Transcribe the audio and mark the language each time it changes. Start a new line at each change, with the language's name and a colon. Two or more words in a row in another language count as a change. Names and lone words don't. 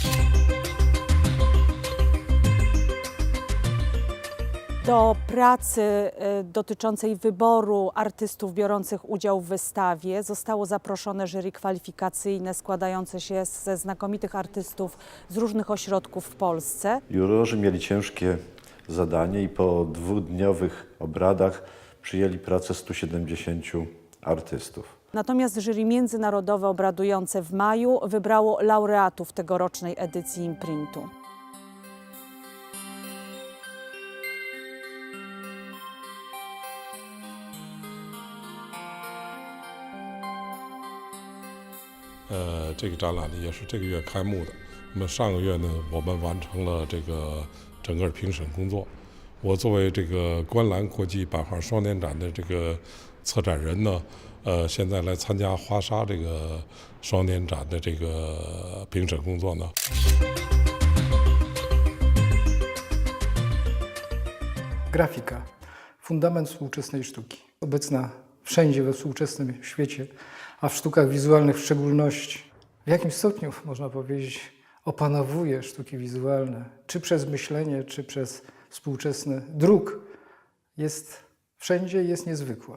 Polish: Do pracy dotyczącej wyboru artystów biorących udział w wystawie zostało zaproszone jury kwalifikacyjne składające się ze znakomitych artystów z różnych ośrodków w Polsce. Jurorzy mieli ciężkie zadanie i po dwudniowych obradach przyjęli pracę 170 artystów. Natomiast jury międzynarodowe obradujące w maju wybrało laureatów tegorocznej edycji Imprintu.
Chinese: 这个展览呢也是这个月开幕的。那么上个月呢，我们完成了这个整个评审工作。我作为这个观澜国际版画双年展的这个策展人呢，现在来参加华沙这个双年展的这个评审工作呢。
Polish: Grafika, fundament współczesnej sztuki. Obecna wszędzie we współczesnym świecie, a w sztukach wizualnych w szczególności. W jakim stopniu, można powiedzieć, opanowuje sztuki wizualne, czy przez myślenie, czy przez współczesny druk, jest wszędzie, jest niezwykła.